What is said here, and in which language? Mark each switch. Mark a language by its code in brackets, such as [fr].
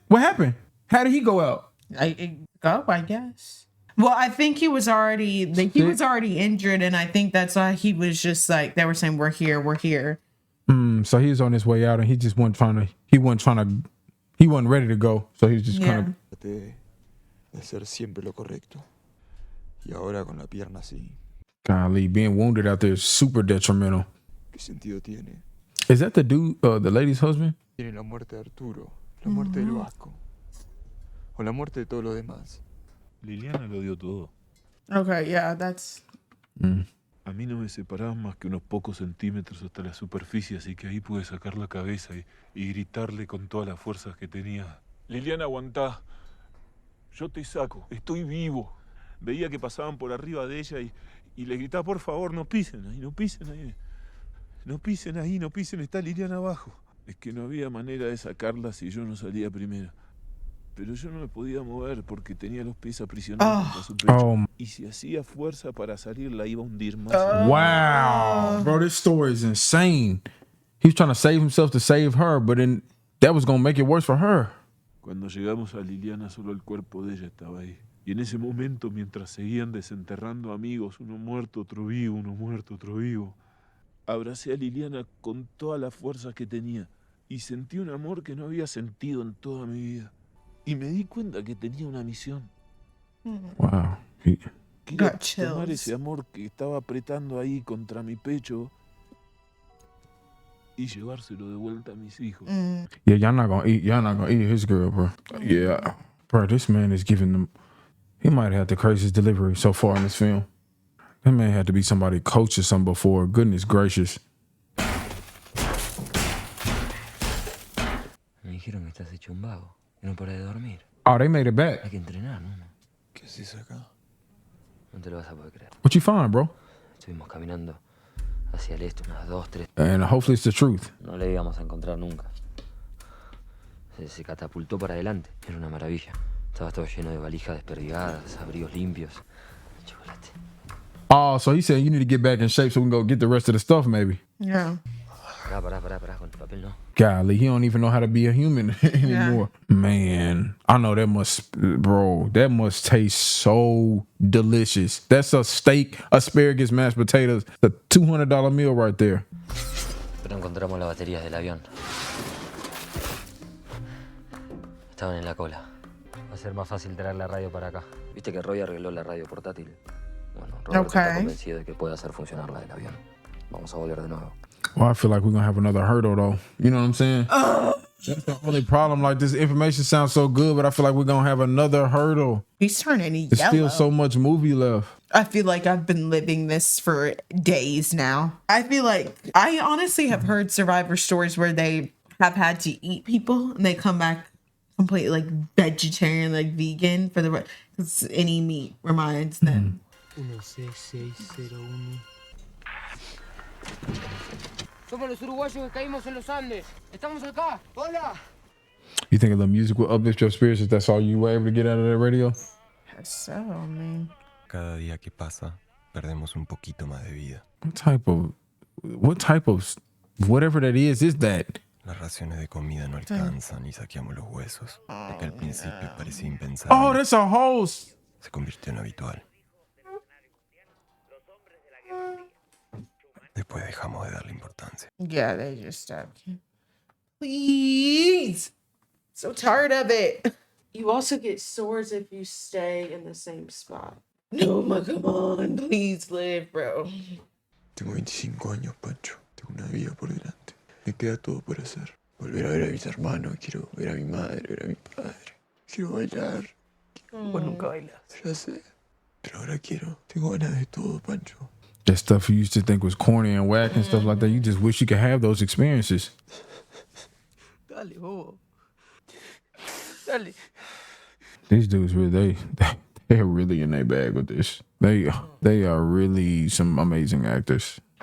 [en] What happened? How did he go out? I guess. Well, I think he was already injured, and I think that's why he was just like they were saying, "We're here, we're here." So he was on his way out and he just wasn't he wasn't ready to go. So he was just kind of. [es] De hacer siempre lo correcto. Y ahora con la pierna así, [en] Golly, being wounded out there is super detrimental. [es] ¿qué sentido tiene? [en] Is that the dude, the lady's husband? [es] Tiene la muerte de Arturo, la muerte del Vasco, o la muerte de todos los demás. Liliana lo dio todo. [en] Okay, yeah, that's. [es] A mí no me separaban más que unos pocos centímetros hasta la superficie, así que ahí pude sacar la cabeza y gritarle con todas las fuerzas que tenía. Liliana, aguantá. Yo te saco. Estoy vivo. Veía que pasaban por arriba de ella y le gritaba, por favor, no pisen ahí, no pisen ahí. No pisen ahí, no pisen, está Liliana abajo. Es que no había manera de sacarla si yo no salía primero. Pero yo no me podía mover porque tenía los pies aprisionados contra su pecho. Y si hacía fuerza para salir, la iba a hundir más. [en] Wow. Bro, this story is insane. He was trying to save himself to save her, but then that was gonna make it worse for her. [es] Cuando llegamos a Liliana, solo el cuerpo de ella estaba ahí. Y en ese momento, mientras seguían desenterrando amigos, uno muerto, otro vivo, uno muerto, otro vivo, abracé a Liliana con toda la fuerza que tenía y sentí un amor que no había sentido en toda mi vida. Y me di cuenta que tenía una misión. [en] Wow. [es] Quería tomar ese amor que estaba apretando ahí contra mi pecho y llevárselo de vuelta a mis hijos. [en] Yeah, y'all not gonna eat his girl, bro. Yeah. Bro, this man is giving them, he might have had the craziest delivery so far in this film. That man had to be somebody coach or something before. Goodness gracious. [es] Me dijeron que estás hecho un vago. Que no para de dormir. [en] Oh, they made it back. [es] Hay que entrenar, ¿no? ¿Qué haces acá? No te lo vas a poder creer. [en] What you find, bro? [es] Estuvimos caminando hacia el este unas 2, 3. [en] And hopefully it's the truth. [es] No le íbamos a encontrar nunca. Se catapultó para adelante. Era una maravilla. Estaba todo lleno de valijas desperdigadas, abrigos limpios. Chocolate. [en] Oh, so he said you need to get back in shape so we can go get the rest of the stuff, maybe. Yeah. [es] Pará, con tu papel no. [en] Golly, he don't even know how to be a human anymore. Yeah. Man, I know that must taste so delicious. That's a steak, asparagus, mashed potatoes, the $200 meal right there. [es] Pero encontramos las baterías del avión. Estaban en la cola. Va a ser más fácil traer la radio para acá. Viste que Roy arregló la radio portátil. Bueno, Roberto está convencido de que puede hacer funcionar la del avión. Vamos a volver de nuevo. [en] Well, I feel like we're gonna have another hurdle though. You know what I'm saying? That's the only problem. Like, this information sounds so good, but I feel like we're gonna have another hurdle. He's turning yellow. There's still so much movie left. I feel like I've been living this for days now. I feel like I honestly have heard survivor stories where they have had to eat people and they come back completely like vegetarian, like vegan for the because any meat reminds them. 16601. [es] Somos los uruguayos que caímos en los Andes. Estamos acá. Hola. [en] You think a little music will uplift your spirits if that's all you were able to get out of that radio? So, man. [es] Cada día que pasa, perdemos un poquito más de vida. [en] What type of whatever that is that? [es] Las raciones de comida no alcanzan y saqueamos los huesos. Lo que al principio parecía impensable. [en] Oh, that's a host. [es] Se convirtió en habitual. Después dejamos de darle importancia. [en] Yeah, they just stopped. Please. So tired of it. You also get sores if you stay in the same spot. No, come on. Please live, bro. [es] Tengo 25 años, Pancho. Tengo una vida por delante. Me queda todo por hacer. Volver a ver a mis hermanos. Quiero ver a mi madre, ver a mi padre. Quiero bailar. Vos nunca bailas. Ya sé. Pero ahora quiero. Tengo ganas de todo, Pancho. [en] That stuff you used to think was corny and whack and stuff like that. You just wish you could have those experiences. [es] Dale, bobo. Dale. [en] These dudes they're really in their bag with this. They are really some amazing actors.